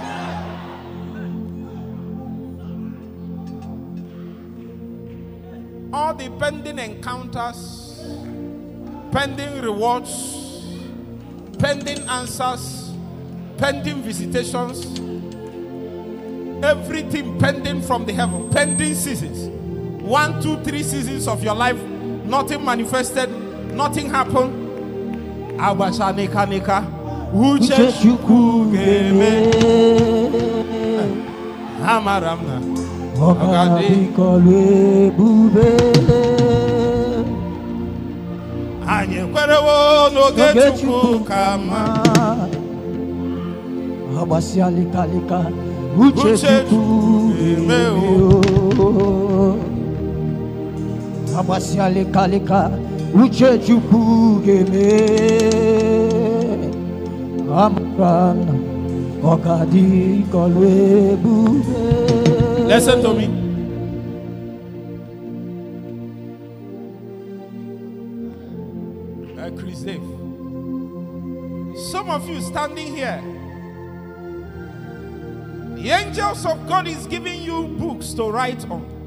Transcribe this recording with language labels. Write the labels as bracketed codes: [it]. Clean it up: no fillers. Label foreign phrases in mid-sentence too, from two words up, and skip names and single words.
[en] All the pending encounters, pending rewards, pending answers, pending visitations, everything pending from the heaven, pending seasons. 1, 2, 3 seasons of your life, nothing manifested, nothing happened. Abashanika nika, uche shukugeme, hamaramna, ogadi kolwe bube, anye kwerewo no gechuku kama, abashalika lika, uche shukugeme. Abasya leka leka uche chukugeme amrana ogadi kolwe bube. Listen to me. Chris Dave. Some of you standing here, the angels of God is giving you books to write on.